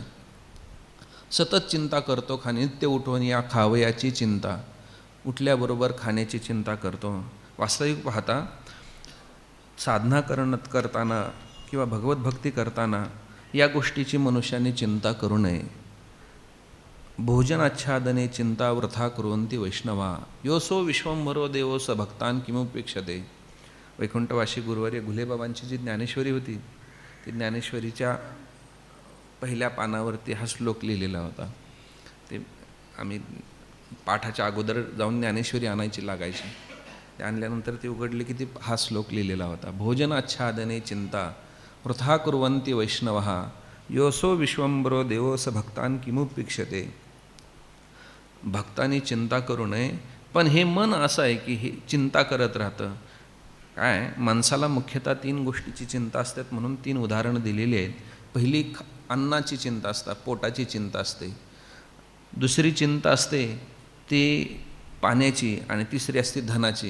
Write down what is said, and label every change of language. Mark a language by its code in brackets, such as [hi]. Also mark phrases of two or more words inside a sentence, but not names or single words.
[mr] सतत चिंता करतो, नित्य उठवून या खावयाची चिंता, उठल्याबरोबर खाण्याची चिंता करतो. वास्तविक पाहता साधना करताना किंवा भगवत भक्ती करताना या गोष्टीची मनुष्याने चिंता करू नये. [sa] भोजनाच्छादने चिंता वृथा कुर्वन्ति वैष्णवा. योसो विश्वंभरो देवो स भक्तान किमुपेक्षते. [mr] वैकुंठवासी गुरुवर्य घुलेबाबांची जी ज्ञानेश्वरी होती, ती ज्ञानेश्वरीच्या पहिल्या पानावरती हा श्लोक लिहिलेला होता. ते आम्ही पाठाच्या अगोदर जाऊन ज्ञानेश्वरी आणायची लागायची. ते आणल्यानंतर ती उघडली की ती हा श्लोक लिहिलेला होता. [sa] भोजनाच्छादने चिंता वृथा कुर्वन्ति वैष्णवः, योसो विश्वंभरो देवो स भक्तान किमुपेक्षते. [mr] भक्तांनी चिंता करू नये, पण हे मन असं आहे की हे चिंता करत राहतं. काय, माणसाला मुख्यतः 3 गोष्टीची चिंता असतात, म्हणून 3 उदाहरणं दिलेली आहेत. पहिली अन्नाची चिंता असते, पोटाची चिंता असते. दुसरी चिंता असते ती पाण्याची, आणि तिसरी असते धनाची.